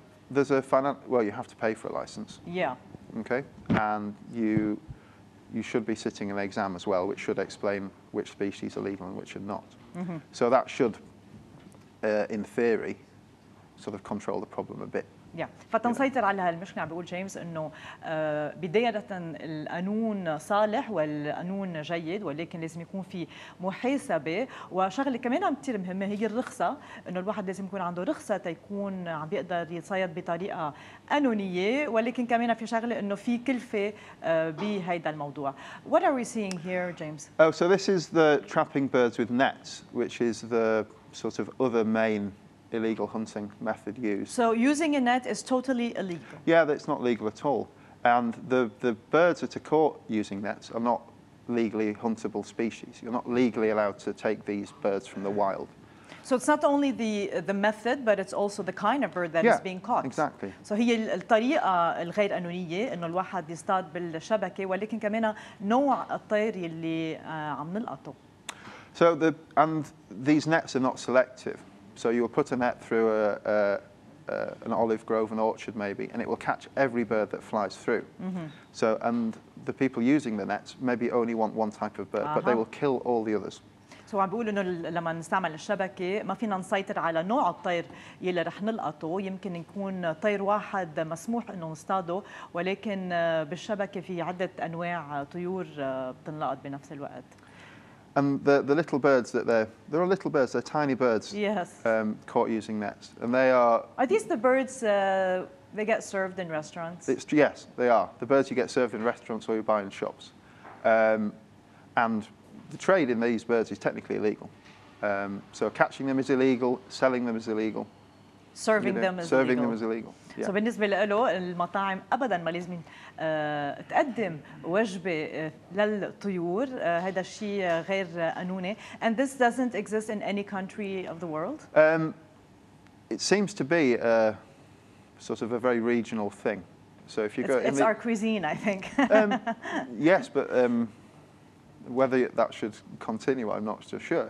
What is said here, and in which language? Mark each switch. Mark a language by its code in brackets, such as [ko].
[en] There's you have to pay for a license. Yeah. Okay, and you should be sitting an exam as well, which should explain which species are legal and which are not. Mm-hmm. So that should, in theory, sort of control the problem a bit. [ar] فتنسيطر على هالمشكلة. عم بيقول جيمس انه بداية القانون صالح والقانون جيد، ولكن لازم يكون في محاسبة، وشغلة كمان كثير مهمة هي الرخصة، انه الواحد لازم يكون عنده رخصة تيكون عم بيقدر يتصيد بطريقة قانونية، ولكن كمان في شغلة انه في كلفة بهيدا الموضوع. [en] What are we seeing here, James? Oh, so this is the trapping birds with nets, which is the sort of other main illegal hunting method used. So using a net is totally illegal? Yeah, that's not legal at all. And the birds that are caught using nets are not legally huntable species. You're not legally allowed to take these birds from the wild. So it's not only the method, but it's also the kind of bird that is being caught. Exactly. [ar] So هي الطريقة الغير قانونية إنه الواحد يصطاد بالشبكة، ولكن كمان نوع الطير اللي عم نلقطه. [en] So these nets are not selective. So you'll put a net through an olive grove, an orchard maybe, and it will catch every bird that flies through. Mm-hmm. So, and the people using the nets maybe only want one type of bird, but they will kill all the others. [ar] So عم بيقول إنه لما نستعمل الشبكة ما فينا نسيطر على نوع الطير يلي رح نلقطه، يمكن يكون طير واحد مسموح إنه نصطاده، ولكن بالشبكة في عدة أنواع طيور بتنلقط بنفس الوقت. [en] And the little birds they're little birds, they're tiny birds. Yes. Caught using nets, and they are. Are these the birds they get served in restaurants? Yes, they are the birds you get served in restaurants or you buy in shops, and the trade in these birds is technically illegal. So catching them is illegal, selling them is illegal. Serving them is illegal. Yeah. [ar] So بالنسبة له المطاعم أبداً ما لازم تقدم وجبة للطيور. هذا الشيء غير قانوني. [en] And this doesn't exist in any country of the world? It seems to be sort of a very regional thing. So if you go, it's our cuisine, I think. yes, but whether that should continue, I'm not so sure.